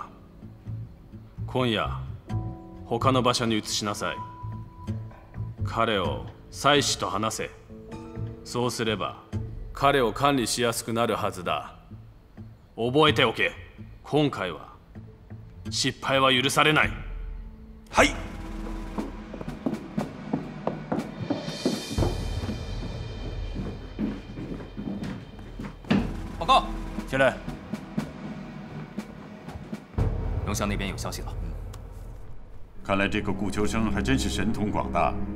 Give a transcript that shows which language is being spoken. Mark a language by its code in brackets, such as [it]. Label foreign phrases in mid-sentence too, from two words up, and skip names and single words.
[ja] 今夜他の場所に移しなさい。彼を妻子と話せ。そうすれば彼を管理しやすくなるはずだ。覚えておけ。今回は失敗は許されない。はい。 [zh] 报告，进来。龙翔那边有消息了。看来这个顾秋生还真是神通广大。